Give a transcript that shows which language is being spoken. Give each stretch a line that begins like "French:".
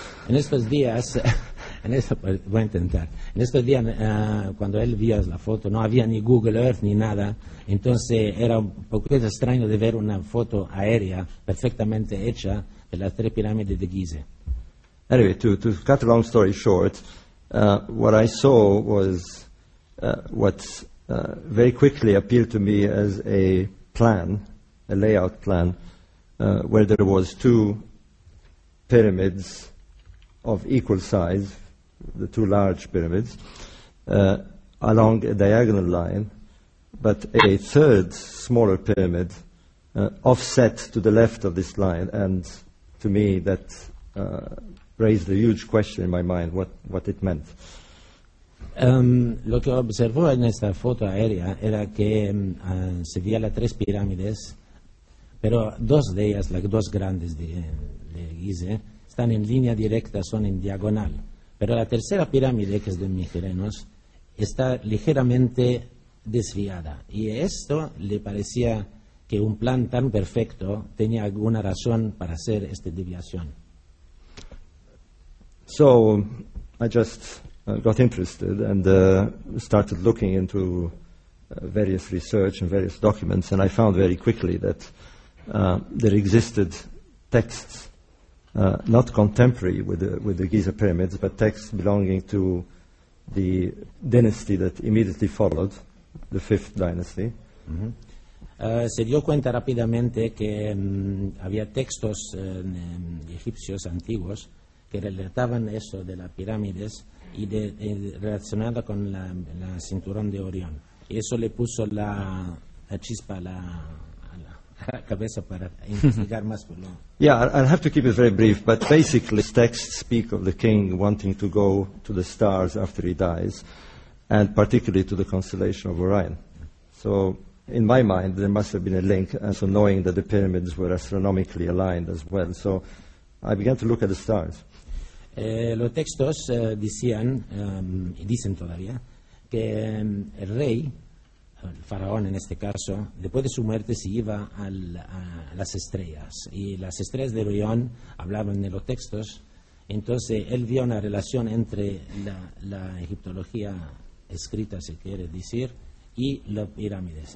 Spanish: En estos días, en esto voy a intentar. En estos días, cuando él vio la foto, no había ni Google Earth ni nada. Entonces era un poquito extraño de ver una foto aérea perfectamente hecha de las tres pirámides de Giza.
English: Anyway, to cut a long story short. What I saw was what very quickly appeared to me as a plan, a layout plan, where there was two pyramids of equal size, the two large pyramids, along a diagonal line, but a third smaller pyramid offset to the left of this line, and to me that... raised a huge question in my mind, what it meant.
Spanish: Lo que observó en esta foto aérea era que se veía las tres pirámides, pero dos de ellas, las dos grandes de Giza, están en línea directa, son en diagonal. Pero la tercera pirámide, que es de Mijerenos, está ligeramente desviada. Y esto le parecía que un plan tan perfecto tenía alguna razón para hacer esta desviación.
English: So I just got interested and started looking into various research and various documents, and I found very quickly that there existed texts, not contemporary with the Giza pyramids, but texts belonging to the dynasty that immediately followed, the fifth dynasty. Mm-hmm.
Spanish: Se dio cuenta rápidamente que había textos egipcios antiguos que relataban eso de las pirámides y de relacionado con la cinturón de Orión. Y eso le puso la chispa a la cabeza para investigar más por lo.
English: Yeah, I'll have to keep it very brief, but basically the texts speak of the king wanting to go to the stars after he dies, and particularly to the constellation of Orion. So in my mind there must have been a link, and so knowing that the pyramids were astronomically aligned as well, so I began to look at the stars.
Spanish: Los textos decían, y dicen todavía, que el rey, el faraón en este caso, después de su muerte se iba a las estrellas. Y las estrellas de Orión hablaban en los textos, entonces él vio una relación entre la egiptología escrita, si quiere decir, y las pirámides.